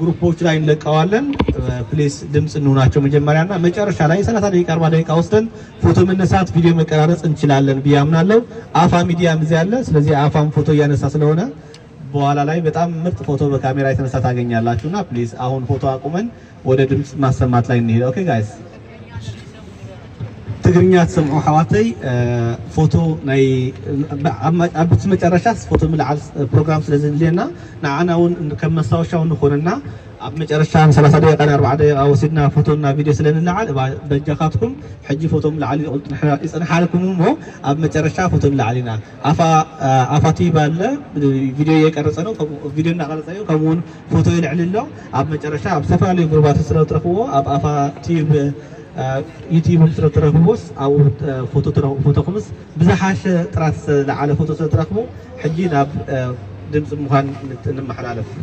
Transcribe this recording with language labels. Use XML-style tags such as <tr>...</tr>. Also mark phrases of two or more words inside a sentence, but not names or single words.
<am>ግሩፖች ላይ እንለቀዋለን። ፕሊስ ድምጽ እንሆናቸው መጀመሪያና መጨረሻ ላይ 30 ደቂቃ 40 ደቂቃ ወስደን ፎቶ መነሳት ቪዲዮ መቀራረጽ እንችላለን ብዬ አምናለሁ። አፋ ሚዲያም እዚህ ያለ ስለዚህ አፋም ፎቶ እያነሳ ስለሆነ በኋላ ላይ በጣም ምርጥ ፎቶ በካሜራ የተነሳ ታገኛላችሁና ፕሊስ አሁን ፎቶ አቁመን ወደ ድምጽ ማሰማት ላይ እንሄድ።</am> <en>okay guys</en> <ti>ትግርኛ ትሰምዑ ሓዋተይ ፎቶ ናይ ኣብቲ መጨረሻ ፎቶ ምልዓል ፕሮግራም ስለዝልየና ንዓና እውን ከም መስታወሻ ንኾነና ኣብ መጨረሻ 30 ደቂቃ 40 ደቂቃ ወሲድና ፎቶና ቪድዮ ስለንልዓል በጃኻትኩም ሕጂ ፎቶ ምልዓል ይፅንሓልኩም እሞ ኣብ መጨረሻ ፎቶ ምልዓል ኢና ኣፋቲ</ti> <am>ባለ ቪድዮ እየቀረፀ ነው</am> <ti>ቪድዮ እናቀረፀ እዩ ከምኡውን ፎቶ ይልዕል ኣሎ ኣብ መጨረሻ ኣብ ዝተፈላለዩ ግሩባት ስለትረኽብዎ ኣብ ኣፋቲ ዩቲዩብ ስለትረኽብዎስ ኣብ ፎቶ ኩምስ ብዝሓሸ ጥራት ዝለዓለ ፎቶ ስለትረኽቡ ሕጂ ናብ ድምፂ ምዃን እንመሓላለፍ።</ti>